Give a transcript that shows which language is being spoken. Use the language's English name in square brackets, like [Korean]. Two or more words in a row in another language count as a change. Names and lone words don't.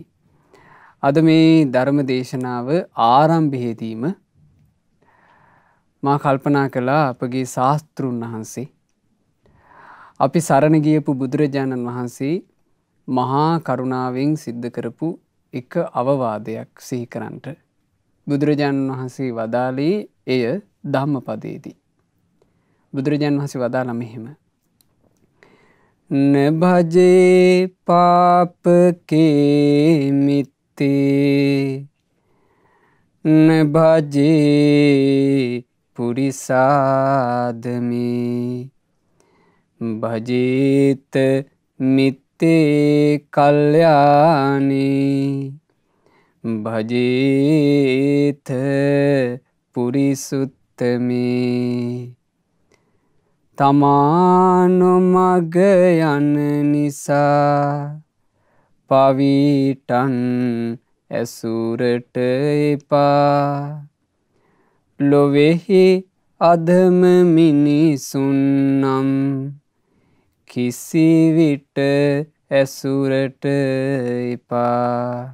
[Sinhala] අද මේ ධර්ම දේශනාව ආරම්භයේදීම මා කල්පනා කළා අපගේ ශාස්ත්‍රුන් වහන්සේ, අපි සරණ ගියපු බුදුරජාණන් වහන්සේ මහා කරුණාවෙන් සිද්ධ කරපු එක අවවාදයක් සිහි කරන්නට. බුදුරජාණන් වහන්සේ වදාළේ එය ධම්මපදයේදී. බුදුරජාණන් වහන්සේ වදාළා මෙහෙම: [Pali] न भजे पापके मित्ते न भजे पुरिसादमे भजेत मित्ते कल्याणे भजेत पुरिसुत्तमे. [Sinhala] තමානොමග යන නිසා පවිටන් ඇසුරට එපා. ලොවෙහි අධම මිනිසුන්නම් කිසිවිට ඇසුරට එපා.